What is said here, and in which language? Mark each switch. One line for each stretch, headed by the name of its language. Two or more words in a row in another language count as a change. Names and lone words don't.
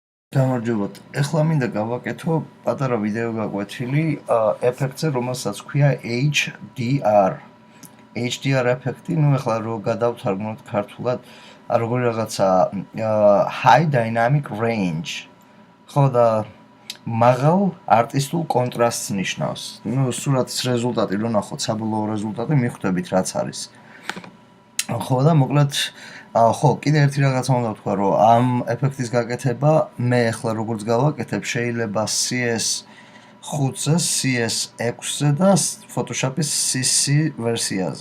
Georgian: გამარჯობათ. ეხლა მინდა გავაკეთო პატარა ვიდეო გაკვეთილი ეფექტზე, რომელსაც ქვია HDR. HDR ეფექტი, ეხლა რო გადავთარგმნოთ ქართულად, როგორი რაღაცა
English: high dynamic range.
Georgian: ხო და მაღალ არტისტულ კონტრასტს ნიშნავს. სურათის რეზულტატი რო ნახოთ, საბოლოო რეზულტატი მიხვდებით რაც არის. ხო და მოკლედ ხო, კიდე ერთი რაღაცა უნდა ვთქვა, რომ ამ ეფექტის გაკეთება მე ახლა როგორც გავაკეთებ, შეიძლება CS5-ზე, CS6-ზე და Photoshop-ის CC ვერსიაზე.